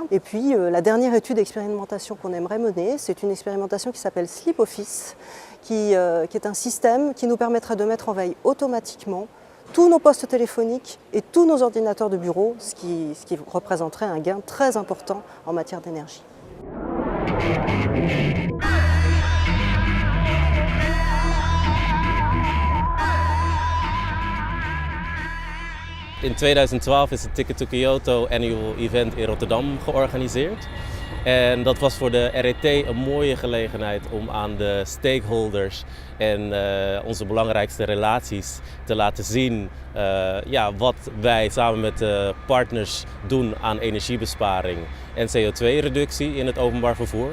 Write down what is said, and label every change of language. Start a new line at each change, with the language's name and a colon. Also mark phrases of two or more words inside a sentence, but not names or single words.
French: Et puis la dernière étude d'expérimentation qu'on aimerait mener, c'est une expérimentation qui s'appelle Sleep Office, qui est un système qui nous permettrait de mettre en veille automatiquement tous nos postes téléphoniques et tous nos ordinateurs de bureau, ce qui représenterait un gain très important en matière d'énergie.
Dutch: In 2012 is het Ticket to Kyoto Annual Event in Rotterdam georganiseerd. En dat was voor de RET een mooie gelegenheid om aan de stakeholders en onze belangrijkste relaties te laten zien wat wij samen met partners doen aan energiebesparing en CO2-reductie in het openbaar vervoer.